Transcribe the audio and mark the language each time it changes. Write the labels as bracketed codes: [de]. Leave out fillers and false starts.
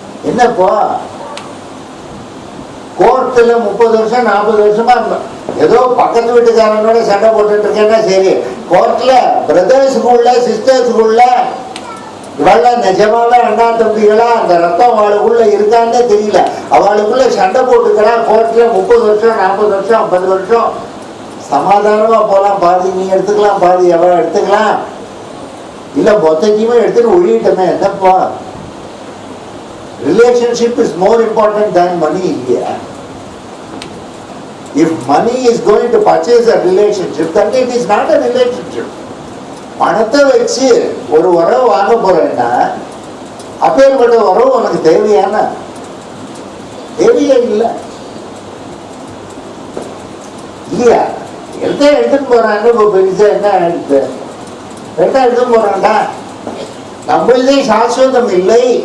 [ta] என்னப்பா கோர்ட்டுல 30 வருஷம் 40 வருஷமா ஏதோ பக்கத்து வீட்டுக்காரனோட சண்டை போட்டுட்டு இருக்கேன்னா சரி, கோர்ட்ல பிரதர்ஸுக்குள்ள சிஸ்டர்ஸுக்குள்ள இவள நிஜமாவே அண்ணா தம்பிகளா அந்த ரத்தம் அவளுக்குள்ள இருக்கான்னே தெரியல, அவளுக்குள்ள சண்டை போட்டுக்கிறான். கோர்ட்ல 30 வருஷம் 40 வருஷம் 50 வருஷம் சமாதானமா போலாம். பாதி நீ எடுத்துக்கலாம், பாதி எவ எடுத்துக்கலாம், இல்ல மொத்தத்தையுமே எடுத்துட்டு ஒழியிட்டமே. என்னப்பா, [en] relationship is more important than money [ta] இல்லையா? [en] If money is going to purchase a relationship, then it is not a relationship. [ta] பணத்தை வச்சு ஒரு உறவு வாங்க போறேன்னா அப்பேற்பட்ட உறவு உனக்கு தேவையான தேவையே இல்லை இல்லையா? எடுத்துட்டு போறான்னு இப்போ பெருசா என்ன எடுத்து எடுத்துட்டு போறான்டா, நம்மளே சாஸ்வதம் இல்லை.